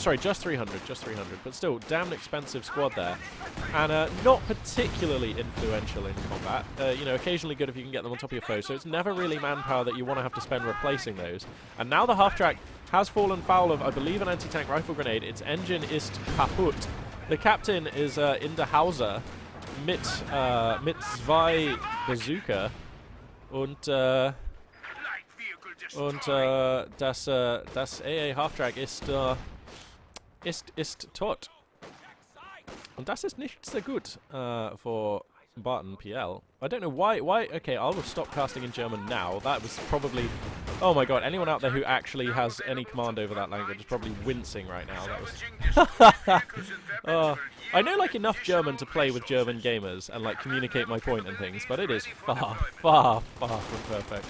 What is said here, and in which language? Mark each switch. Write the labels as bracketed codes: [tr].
[en] Sorry, just 300, but still, damn expensive squad there, and not particularly influential in combat. You know, occasionally good if you can get them on top of your foe. So it's never really manpower that you want to have to spend replacing those. And now the half-track has fallen foul of, I believe, an anti-tank rifle grenade. Its engine [de] ist kaputt. [en] The captain is in [de] der Hause mit zwei Bazooka und das AA Halftrack ist tot. Und das ist nicht so gut for BartonPL. [en] I don't know why. Okay, I'll stop casting in German now. That was probably... Oh my god, anyone out there who actually has any command over that language is probably wincing right now. That was... I know, like, enough German to play with German gamers and, like, communicate my point and things, but it is far, far, far from perfect.